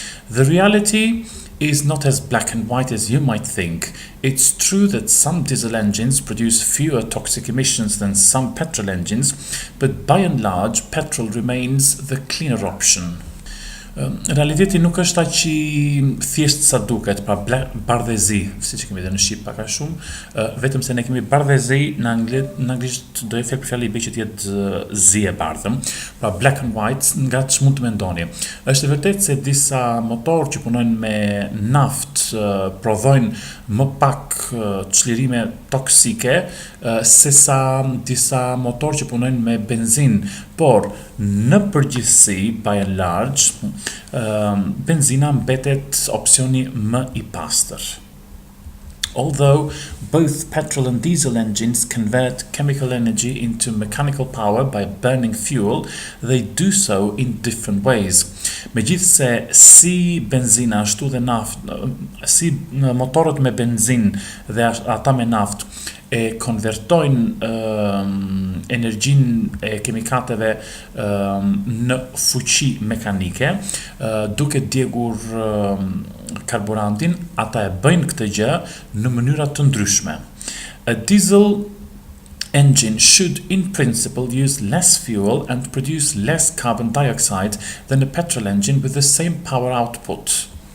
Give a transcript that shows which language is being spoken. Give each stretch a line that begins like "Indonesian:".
English: The reality is not as black and white as you might think. It's true that some diesel engines produce fewer toxic emissions than some petrol engines, but by and large, petrol remains the cleaner option.
Albanian: Realiteti nuk është aq I thjesht sa duket, pra bardhëzi, siç kemi dhe në shqip pak a shumë, vetëm se ne kemi bardhëzi në anglisht do të fjalë I bëj që të jetë zi e bardhëm, pra
English: black and white
Albanian: nga ç'mund të mendoni. Është vërtet se disa motorë që punojnë me naft prodhojnë më pak çlirime toksike sesa disa motorë që punojnë me benzinë, por në përgjithësi,
English: by and large,
Albanian: benzina mbetet opsioni më I pastër.
English: Although both petrol and diesel engines convert chemical energy into mechanical power by burning fuel, they do so in different ways.
Albanian: Megjithse si benzina ashtu dhe naftë, si motorët me benzinë dhe ata me naftë e konvertojnë energjinë e kimikateve në fuqi mekanike, duke djegur karburantin, ata e bëjnë këtë gjë në mënyra të ndryshme.
English: A diesel engine should in principle use less fuel and produce less carbon dioxide than a petrol engine with the same power output.